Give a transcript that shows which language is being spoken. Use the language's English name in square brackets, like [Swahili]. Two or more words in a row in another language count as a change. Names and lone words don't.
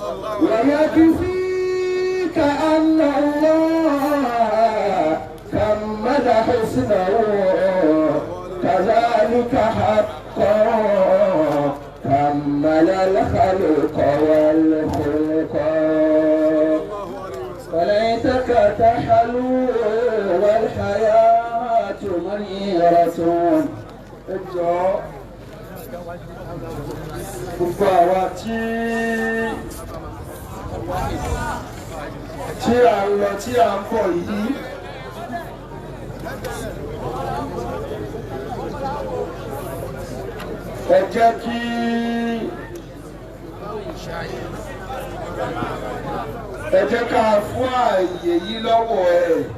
[Arabic] ويكفيك أن الله كمل حسنه كذلك حقا كمل الخلق والخلق وليتك تحلو والحياة منيرة [Yoruba] gbogbo àwa tí a ń lọ tí a ń bọ̀ yìí ẹ jẹ́ kí ká fún ààyè yìí lọ́wọ́ ẹ̀.